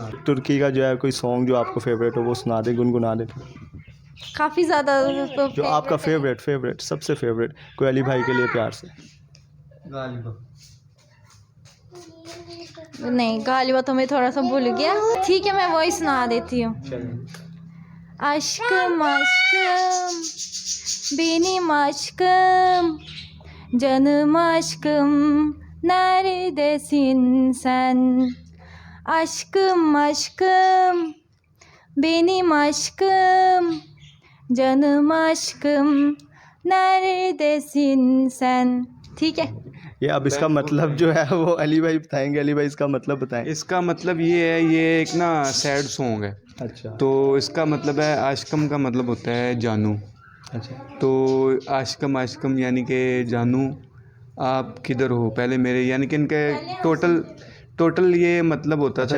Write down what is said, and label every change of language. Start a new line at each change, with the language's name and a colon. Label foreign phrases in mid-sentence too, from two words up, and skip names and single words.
Urdu: ترکی کا جو ہے کوئی سانگ جو آپ کو فیوریٹ ہو وہ سنا دیں, گنگنا دیں. کافی زیادہ جو آپ کا فیوریٹ سب سے فیوریٹ کوئی علی بھائی کے لیے پیار سے. نہیں, غالبا تو میں تھوڑا سا بھول گیا. ٹھیک ہے, میں وہی سنا دیتی ہوں.
Turkish: Aşkım aşkım, benim aşkım, canım aşkım, neredesin sen? Aşkım aşkım, benim aşkım, canım aşkım, neredesin sen?
Urdu: ٹھیک ہے. یہ اب اس کا مطلب جو ہے وہ علی بھائی بتائیں گے. علی بھائی اس کا مطلب بتائیں. اس کا مطلب یہ ہے, یہ ایک نا
English: sad song
Urdu: ہے. اچھا. تو اس کا مطلب ہے عاشقم کا مطلب ہوتا ہے جانو. اچھا. تو عاشقم عاشقم یعنی کہ جانو آپ کدھر ہو, پہلے میرے, یعنی کہ ان کے ٹوٹل یہ مطلب ہوتا تھا.